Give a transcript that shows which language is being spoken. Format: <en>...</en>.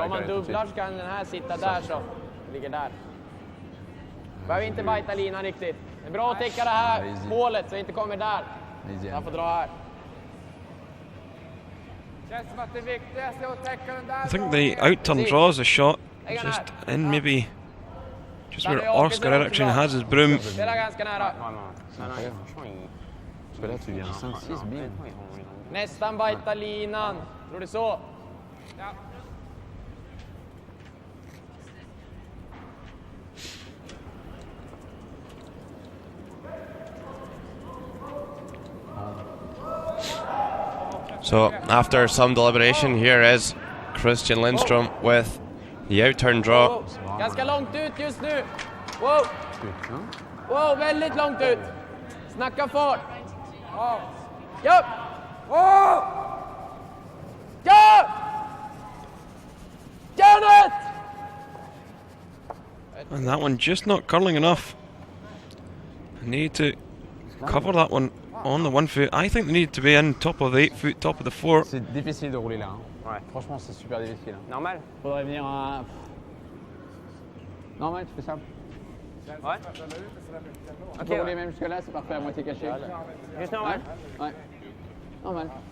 <sv>Om man dubblar så kan den här sitta där så. Ligger där. Behöver inte bajta linan riktigt. Det är bra att täcka det här hålet så det inte kommer där. Jag får dra här. Känns som att det viktigaste är att täcka den där.</sv> <en>I think the out-turn draws a shot just in maybe just where Oskar Eriksson has his broom.</en> <sv>Spela ganska nära.</sv> <fr>Franchement, Parce que là, tu viens 5-6, bim.</fr> <sv>Nästan bajta linan. Tror du så? Ja.</sv> <en>So after some deliberation, here is Christian Lindstrom with the outturn draw.</en> <sv>Ganska långt ut just nu. Wow! Wow, väldigt långt ut. Snacka fart. Ja! Ja! Janet!</sv> <en>And that one just not curling enough. Need to cover that one on the 1 foot. I think they need to be in top of the 8 foot, top of the 4.</en> <fr>C'est difficile de rouler là. Ouais. Franchement, c'est super difficile. Normal. Faudrait venir à. Normal, tu fais ça. Ouais. Tu peux rouler même jusque là, c'est parfait, à moitié caché. Juste normal. Ouais. Normal.</fr>